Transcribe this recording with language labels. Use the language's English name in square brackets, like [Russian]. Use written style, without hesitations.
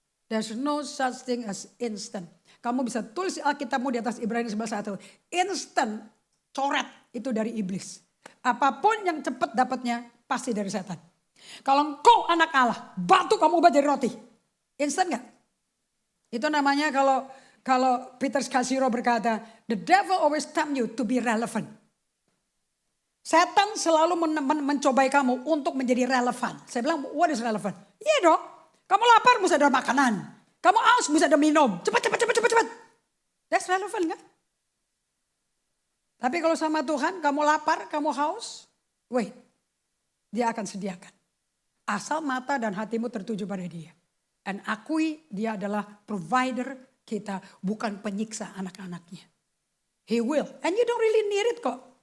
[English] There's no such thing as instant. [Indonesian] Kamu bisa tulis Alkitabmu di atas Ibrani 11:1. Instant, coret itu dari iblis. Apapun yang cepat dapatnya pasti dari setan. Kalau engkau anak Allah, batu kamu ubah jadi roti. Instant gak? Itu namanya kalau [English] Peter Scazzero berkata, the devil always tempt you to be relevant. [Indonesian] Setan selalu mencobai kamu untuk menjadi relevan. Saya bilang, [English] what is relevant? [Indonesian] Iya dong, kamu lapar mesti ada makanan. Kamu haus mesti ada minum. Cepat. [English] That's relevant [Indonesian] kan? Tapi kalau sama Tuhan, kamu lapar, kamu haus, wait, dia akan sediakan. Asal mata dan hatimu tertuju pada dia. Dan akui dia adalah provider kita, bukan penyiksa anak-anaknya. [English] He will, and you don't really need it kok.